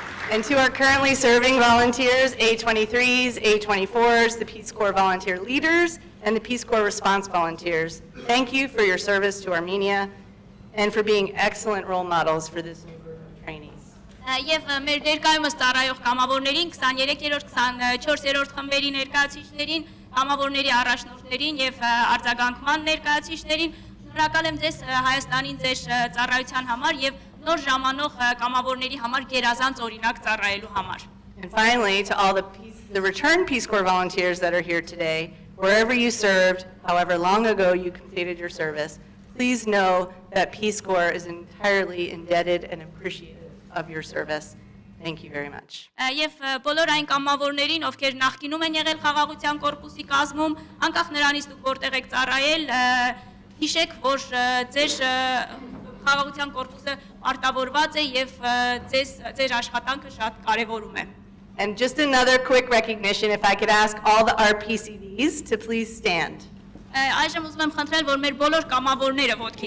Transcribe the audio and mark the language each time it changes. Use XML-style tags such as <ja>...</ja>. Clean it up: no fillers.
<en>And to our currently serving volunteers, A23s, A24s, the Peace Corps volunteer leaders, and the Peace Corps response volunteers, thank you for your service to Armenia and for being excellent role models for this new group of trainees.</en> <hy>Եվ մեր ներկայումս ծառայող կամավորներին, 23-րդ, 24-րդ խմբերի ներկայացուցիչներին, կամավորների առաջնորդներին եւ արձագանքման ներկայացուցիչներին, շնորհակալ եմ ձեզ Հայաստանին ձեր ծառայության համար եւ նոր ժամանող կամավորների համար գերազանց օրինակ ծառայելու համար։</hy> <en>And finally, to all the return Peace Corps volunteers that are here today, wherever you served, however long ago you completed your service, please know that Peace Corps is entirely indebted and appreciative of your service. Thank you very much.</en> <hy>Եվ բոլոր այն կամավորներին, ովքեր նախկինում են եղել խաղաղության կորպուսի կազմում, անկախ նրանից դուք որտեղ եք ծառայել, հիշեք, որ ձեր խաղաղության կորպուսը արտավորված է եւ ձեր աշխատանքը շատ կարեւորում է։</hy> <en>And just another quick recognition, if I could ask all the RPCVs to please stand.</en> <hy>Այժմ ուզում եմ խնդրել, որ մեր բոլոր կամավորները ոտքի</hy>